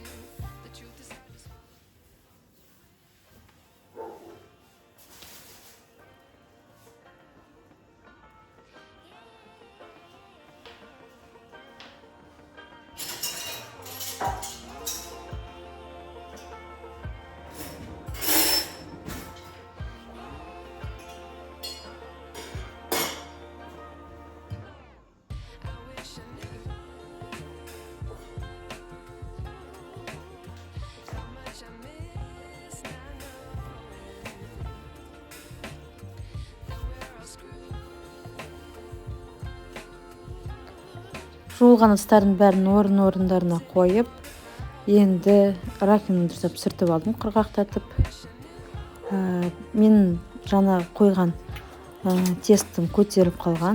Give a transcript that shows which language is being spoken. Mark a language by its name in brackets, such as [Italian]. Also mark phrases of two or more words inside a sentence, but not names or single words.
[English] The truth is I just wish I knew how much I miss not knowing that we're all screwed. [Kazakh] жуылған ыдыстардың бәрін орындарына қойып, енді раковинаны дұрыстап сүртіп алдым, құрғақтатып. Мен жаңа қойған тестім көтеріп қалған.